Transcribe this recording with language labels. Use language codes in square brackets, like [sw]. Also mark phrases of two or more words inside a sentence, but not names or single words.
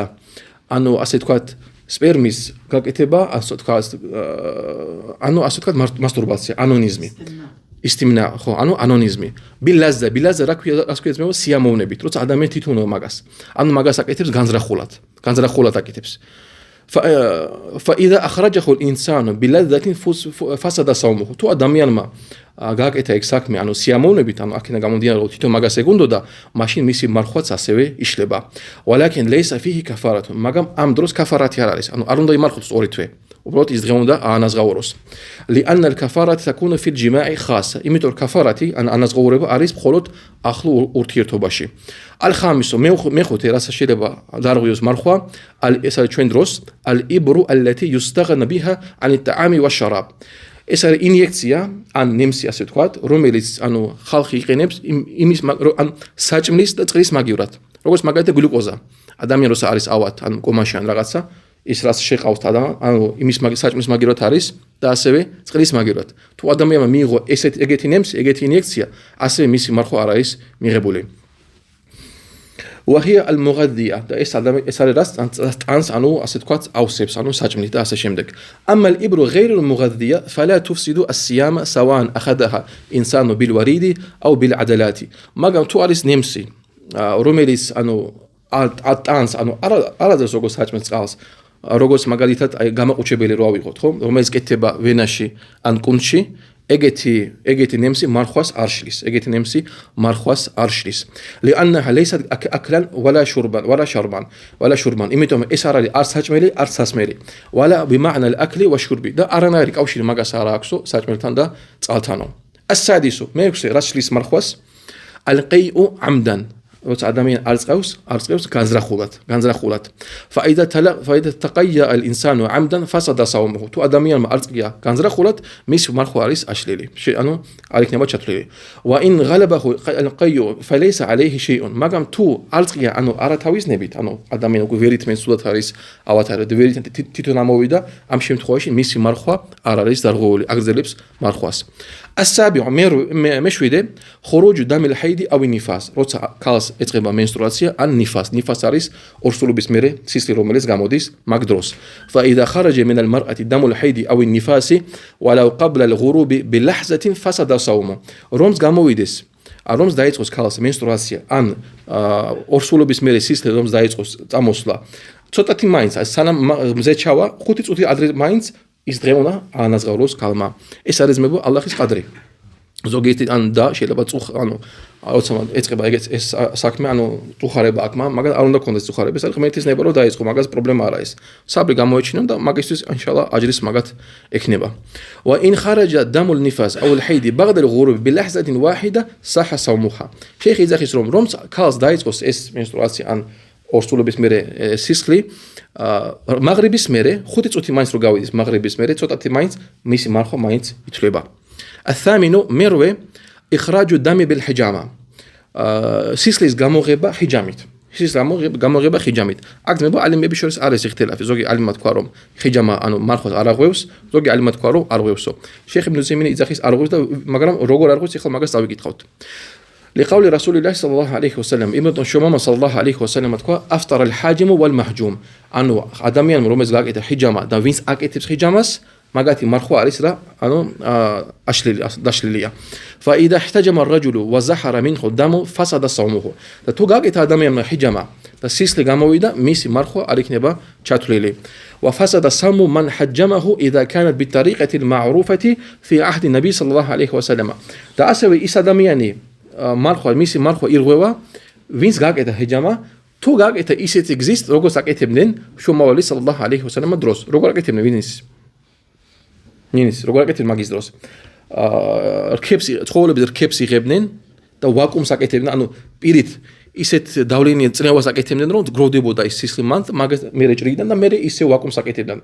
[ka] ანუ ასე თქვა, სპერმის გაკეთება, ასე თქვა, მასტურბაცია, ანონიზმი. ისტიმნა, ხო, ანუ ანონიზმი. ბილლაზა რა ქვია სიამოვნებით, როცა ადამიანი თვითონ მაგას. ანუ მაგას აკეთებს განზრახულად აკეთებს. [ar] فإذا أخرجه الإنسان بلذة فسد صومه. [ka] تو ადამიანმა გააკეთა ეგ საქმე, ანუ სიამოვნებით, ანუ აქედან გამომდინარე, რომ თვითონ მაგას ეგუნდოდა, მაშინ მისი მარხვაც ასევე იშლება. [ar] ولكن ليس فيه كفارة. [ka] მაგრამ ამ დროს კაფარათი არ არის, ანუ არ უნდა იმარხოს ორი თვე. უბრალოდ ის დღე უნდა აანაზღაუროს. [ar] لأن الكفارة تكون في الجماع خاصة. [ka] იმიტომ კაფარათი, ან ანაზღაურება არის მხოლოდ ახლო ურთიერთობაში. الخامس მეხუთე რასაც შეიძლება დარღვიოს მარხვა, ეს არის ჩვენ დროს, [ar] الإبر التي يستغنى بها عن الطعام والشراب. [ka] ეს არის ინიექცია, ან ნემსი ასე ვთქვათ, რომელიც ანუ ხალხი იყენებს იმის ან საჭმლის და წყლის მაგივრად. როგორც მაგალითად გლუკოზა. ადამიანი როცა არის ავად, ან კომაში ან რაღაცა, ის რაც შეყავს ანუ იმის საჭმლის მაგივრად არის და ასევე წყლის მაგივრად. თუ ადამიანმა მიიღო ეგეთი ნემსი, ეგეთი ინიექცია, ასევე მისი მარხვა არ არის მიღებული. [ar] وهي المغذية. [ka] და ეს არის რაც ტანს, ანუ ასე ვთქვათ, ავსებს, ანუ საჭმლით და ასე შემდეგ. [ar] أما الإبر غير المغذية فلا تفسد الصيام سواء أخذها إنسان بالوريد أو بالعضلات. [ka] მაგრამ თუ არის ნემსი, რომელიც ანუ ტანს, ანუ არაძერს როგორც საჭმელ წყალს, როგორც მაგალითად აი გამოყუჩებელი რო ავიღოთ, ხო? რომელიც კეთდება ვენაში ან კუნთში, ეგეთი ნემსი მარხვას არ შლის. ეგეთი ნემსი მარხვას არ შლის. [ar] لأنها ليست أكلا ولا شربا. [ka] იმიტომ ეს არ არის არც საჭმელი, არც სასმელი. [ar] ولا بمعنى الأكل والشرب. [ka] და არანაირი კავშირი მაგას არ აქვს საჭმელთან და წყალთანო. السادس მეექვსე რაც შლის მარხვას [ar] القيء عمدا. [ka] როცა ადამიანი არ წევს განზრახულად. [ar] فإذا تقيأ الإنسان عمدا فسد صومه. [ka] თუ ადამიანმა არ წია განზრახულად, მის მარხვა არის აშლილი. ანუ არ იქნება ჩათვლილი. [ar] وإن غلبه القيء فليس عليه شيء. [ka] მაგრამ თუ არ წია, ანუ არათავისნებით, ანუ ადამიანი უკვე ვერით მენსულად არის ავათარებდა, ვერით თვითონ ამოვიდა, ამ შემთხვევაში მისი მარხვა არ არის დარღვეული, აგრძელებს მარხვას. [ar] السابع მეშვიდე خروج دم الحيض أو النفاس. [ka] როცა ქალს ეწყება menstruatsiya ან nifas. nifas არის ორსულობის მერე სისხლი, რომელიც გამოდის მაგ დროს. [ar] فإذا خرج من المرأة دم الحيض أو النفاس ولو قبل الغروب بلحظة فسد صومه. [ka] რომს გამოვიდეს, რომს დაიწყოს ქალს menstruatsiya ან ორსულობის მერე სისხლი, რომს დაიწყოს წამოსვლა, ცოტათი მაინც სანამ მზე ჩავა, 5 წუთი ადრე მაინც ის დღე უნდა აანაზღაუროს ქალმა. ეს არის მეგობრებო ალლაჰის ყადრი. ზოგიერთი ან და შეიძლება ანუ როცა ეწყება ეს საქმე, ანუ წუხარება აქ, მაგრამ არ უნდა კონდეს წუხარება, ეს არის ღმერთის ნება რომ დაიწყო, მაგას პრობლემა არა ეს. საბრი გამოეჩინონ და მაგისთვის ინშალლა აჯრის მაგათ ექნება. [ar] وإن خرج دم النفاس أو الحيض بعد الغروب بلحظة واحدة صح صومها. [ka] შეიხი იძახის რომ ქალს დაიწყოს ეს menstruatsiya ან ორსულობის მერე სისხლი მაღრიბის მერე 5 წუთი მაინც რო გავიდეს მაღრიბის მერე ცოტათი მაინც მისი მარხვა მაინც ითვლება. [ar] الثامن მერვე إخراج الدم بالحجامة. [ka] სისხლის გამოღება ჰიჯამით. გამოღება ჰიჯამით. აქ ძმებო ალიმები შორის არის იხტილაფი. ზოგი ალიმმა თქვა რომ ჰიჯამა ანუ მარხვას არ აღვევს, ზოგი ალიმმა თქვა რომ არ ღვევსო. შეიხ იბნ უზეიმინი იძახის არ ღვევს და მაგრამ როგორ არ ღვევს ეხლა მაგას დავიკითხავთ. [ar] لقول رسول الله صلى الله عليه وسلم ابن شمامة صلى الله عليه وسلم თქვა أفطر الحاجم والمحجوم. [ka] ანუ ადამიანმა რომელიც გაკეთა ჰიჯამა და ვინც აკეთებს ჰიჯამას, მაგათი მარხვა არის რა, ანუ დაშლილია. [ar] فإذا احتجم الرجل وزحر منه الدم فسد صومه. [ka] და თუ გაკეთა ადამიანმა ჰიჯამა და სისხლი გამოვიდა, მისი მარხვა არ იქნება ჩათვლილი. [ar] وفسد صوم من حجمه إذا كانت بالطريقة المعروفة في عهد النبي صلى الله عليه وسلم. [ka] და ასევე ის ადამიანი მისი მარხვა ირღვევა, ვინც გაკეთა ჰიჯამა, თუ გაკეთა ისეთი გზის, როგორც აკეთებდნენ შუმავალი [ar] صلى الله عليه وسلم [ka] დროს. როგორ აკეთებდნენ ვინც? როგორ აკეთებდნენ მაგის დროს? ცხოველების რქებს იღებდნენ და ვაკუუმს აკეთებდნენ, ანუ პირით ისეთ დავლენიან წნევას აკეთებდნენ, რომ გროვდებოდა ის სისხლი მაგას მერე ჭრიგიდან და მერე ისე ვაკუუმს აკეთებდნენ.